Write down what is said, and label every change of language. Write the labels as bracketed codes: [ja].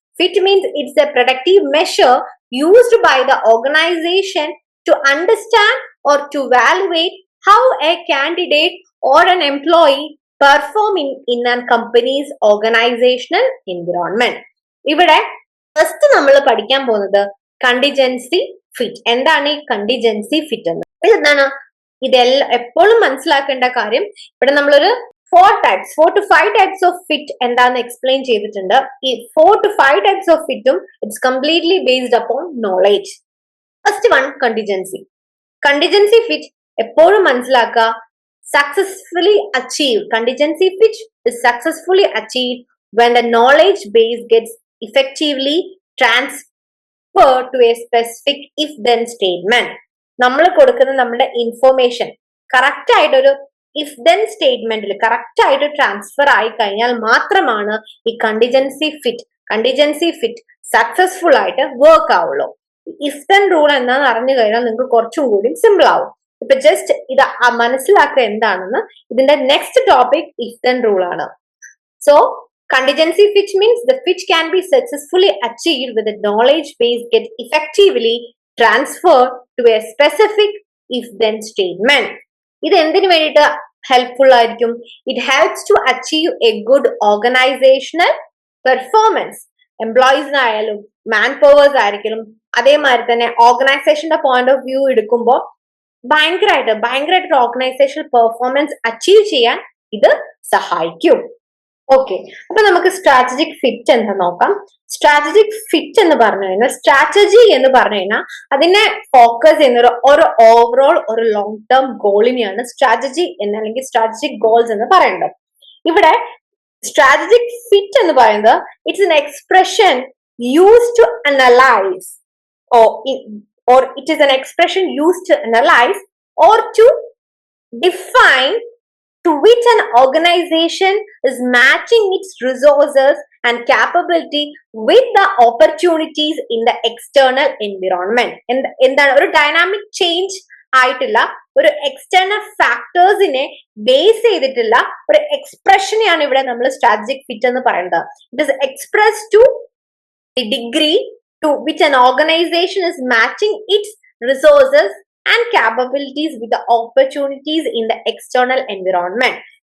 [en] Fit means it's a predictive measure used by the organization to understand or to evaluate how a candidate or an employee perform in a company's organizational environment. [ml] ഇവിടെ first നമ്മൾ പഠിക്കാൻ പോകുന്നത് contingency fit. എന്താണ് ഈ contingency fit എന്ന്? ഇതെന്താണ്? ഇതെല്ലാം എപ്പോഴും മനസ്സിലാക്കേണ്ട കാര്യം. ഇവിടെ നമ്മളൊരു [en] 4 to 5 types of fit [ml] എന്താന്ന് എക്സ്പ്ലെയിൻ ചെയ്തിട്ടുണ്ട്. [en] ഈ 4 to 5 types of ഫിറ്റും it's completely based upon knowledge. [ml] First one, contingency fit എപ്പോഴും മനസ്സിലാക്കുക, successfully achieve. [en] Contingency fit is successfully achieved when the knowledge base gets effectively transferred to a specific if then statement. [ml] നമ്മൾ കൊടുക്കുന്ന നമ്മുടെ information correct ആയിട്ടൊരു if then സ്റ്റേറ്റ്മെന്റിൽ correct ആയിട്ട് transfer ആയി കഴിഞ്ഞാൽ മാത്രമാണ് ഈ കണ്ടിജൻസി ഫിറ്റ് സക്സസ്ഫുൾ ആയിട്ട് വർക്ക് ആവുള്ളൂ. ഇഫ് ദെൻ റൂൾ എന്താണെന്ന് അറിഞ്ഞു കഴിഞ്ഞാൽ നിങ്ങൾക്ക് കുറച്ചും കൂടി സിമ്പിൾ ആവും. ഇപ്പൊ ജസ്റ്റ് ഇത് മനസ്സിലാക്കുക എന്താണെന്ന്. ഇതിന്റെ next topic if then rule ആണ്. [en] So contingency fit means the fit can be successfully achieved with the knowledge base get effectively transferred to a specific if then statement. [ml] ഇത് എന്തിനു വേണ്ടിയിട്ട് ഹെൽപ്ഫുൾ ആയിരിക്കും? [en] It helps to achieve a good organizational performance. [ml] എംപ്ലോയീസിനായാലും man powers ആയിരിക്കും, അതേമാതിരി തന്നെ ഓർഗനൈസേഷന്റെ point of view എടുക്കുമ്പോൾ ഭയങ്കരമായിട്ട് ഓർഗനൈസേഷണൽ പെർഫോമൻസ് അച്ചീവ് ചെയ്യാൻ ഇത് സഹായിക്കും. ഓക്കെ, അപ്പൊ നമുക്ക് സ്ട്രാറ്റജിക് ഫിറ്റ് എന്ന് നോക്കാം. സ്ട്രാറ്റജിക് ഫിറ്റ് എന്ന് പറഞ്ഞു കഴിഞ്ഞാൽ, സ്ട്രാറ്റജി എന്ന് പറഞ്ഞു കഴിഞ്ഞാൽ അതിനെ ഫോക്കസ് ചെയ്യുന്ന ഒരു ഓവറോൾ ഒരു ലോങ് ടേം ഗോളിനെയാണ് സ്ട്രാറ്റജി എന്ന് അല്ലെങ്കിൽ സ്ട്രാറ്റജിക് ഗോൾസ് എന്ന് പറയുന്നത്. [en] ഇവിടെ strategic fit എന്ന് പറയുന്നത് it's an expression used to analyze or it is an expression used to analyze or to define to which an organization is matching its resources and capability with the opportunities in the external environment. [ml] എന്താണ് ഒരു dynamic change ആയിട്ടുള്ള ഒരു external ഫാക്ടേഴ്സിനെ base ചെയ്തിട്ടുള്ള ഒരു എക്സ്പ്രഷനെയാണ് ഇവിടെ നമ്മൾ strategic fit എന്ന് പറയുന്നത്. [en] It is express to the degree to which an organization is matching its resources and capabilities with the opportunities in the external environment.